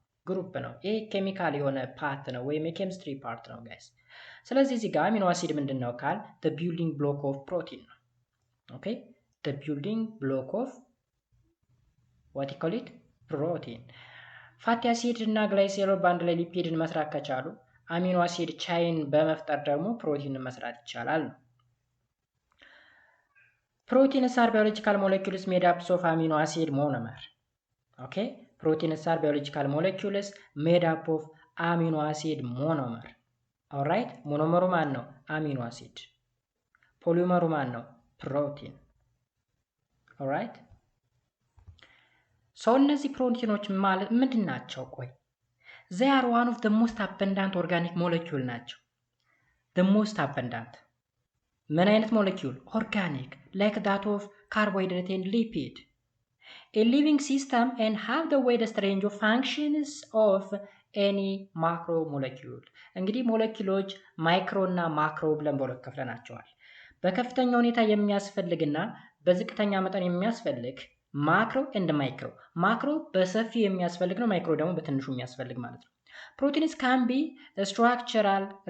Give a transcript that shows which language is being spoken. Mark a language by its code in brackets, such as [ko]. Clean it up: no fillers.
[am] ግሩፕ ነው ይሄ ኬሚካል የሆነ ፓርት ነው ወይም የኬሚስትሪ ፓርት ነው ጋይስ ስለዚህ እዚህ ጋር አሚኖ አሲድ ምንድነው ካል [en] the building block of protein [am] ነው ኦኬ [en] the building block of what you call it protein [am] ፋቲ አሲድ እና ግላይሴሮል ባንድ ላይ ሊፒድን መስራት ከቻሉ አሚኖ አሲድ ቻይን በመፍጠር ደግሞ ፕሮቲንን መስራት ይቻላል [en] Proteins are biological molecules made up of amino acid monomer. Okay? Proteins are biological molecules made up of amino acid monomer. Alright? Monomer ነው amino acid. Polymer ነው protein. Alright? [am] So እነዚህ ፕሮቲኖች ማለት ምንድናቸው ቆይ? [en] They are one of the most abundant organic molecule ናቸው. The most abundant. [am] ምን አይነት molecule? [en] Organic. Like that of carbohydrate and lipid. A living system and have the widest range of functions of any macromolecule. [am] እንግዲህ ሞለኪውሎች ማይክሮ እና ማክሮ ብለን በሁለት ከፍለናቸዋል በከፍተኛ ሁኔታ የሚያስፈልግና በዝቅተኛ መጠን የሚያስፈልግ ማክሮ and ማይክሮ ማክሮ በሰፊው የሚያስፈልግ ነው ማይክሮ ደግሞ በትንሹ የሚያስፈልግ ማለት ነው [en] proteins can be structural